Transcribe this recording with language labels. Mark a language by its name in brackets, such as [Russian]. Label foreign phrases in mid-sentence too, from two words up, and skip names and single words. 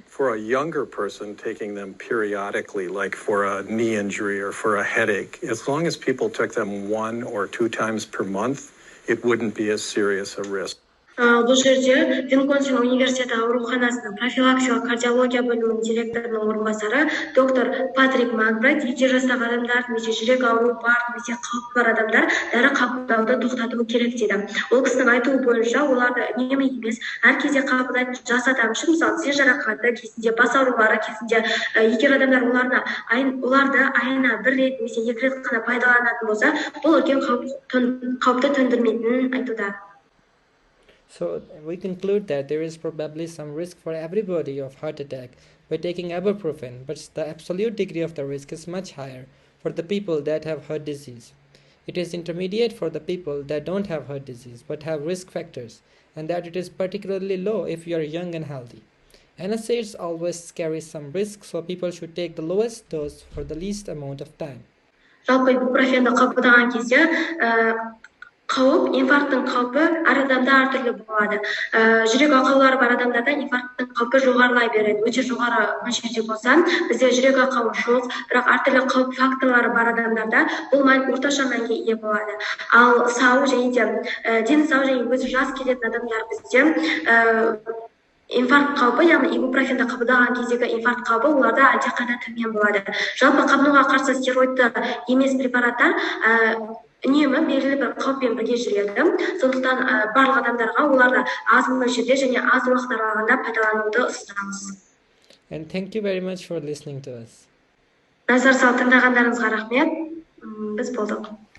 [English] For a younger person, taking them periodically, like for a knee injury or for a headache, as long as people took them 1 or 2 times per month, it wouldn't be as serious a risk. [Kazakh] Бұл жерде Висконсин университеті ауруханасының профилактикалық кардиология бөлімінің директорының орынбасары доктор Патрик Макбрайд 2 жастағы адамдар немесе жүрек ауруы бар немесе қаупі бар адамдар дәрі қабылдауды тоқтатуы керек дейді. Ол кісінің айтуы бойынша оларды үнемі емес, әр кезде қабылдайтын жас адам үшін, мысалы тізе жарақаты кезінде, бас аурулары кезінде, егер адамдар оларды айына 1 рет немесе 2 рет қана пайдаланатын болса, бұл үлкен қауіпті төндірмейтінін айтуда. [English] So we conclude that there is probably some risk for everybody of heart attack by taking ibuprofen, but the absolute degree of the risk is much higher for the people that have heart disease. It is intermediate for the people that don't have heart disease but have risk factors, and that it is particularly low if you are young and healthy. NSAIDs always carry some risk, so people should take the lowest dose for the least amount of time. [Kazakh] Жалпы ибупрофенді қабылдаған кезде қауіп, инфаркттың қаупі әр адамда әртүрлі болады. Жүрек ақаулары бар адамдарда инфаркттың қаупі жоғарылай береді. Өте жоғары мөлшерде болса, бізде жүрек ақауы жоқ, бірақ әртүрлі қауіп факторлары бар адамдарда бұл мән орташа мәнге ие болады. Ал сау және де дені сау және өзі жас келетін адамдар бізде инфаркт қаупі, яғни ибупрофенді қабылдаған кездегі инфаркт қаупі оларда әлдеқайда төмен болады. Жалпы қабынуға қарсы стероидты емес препараттар үнемі белгілі бір қауіппен бірге жүреді. Сондықтан барлық адамдарға оларды аз мөлшерде және аз уақыт аралығында пайдалануды ұсынамыз. [English] And thank you very much for listening to us. [Kazakh] Назар салып тыңдағандарыңызға рахмет. Біз болдық.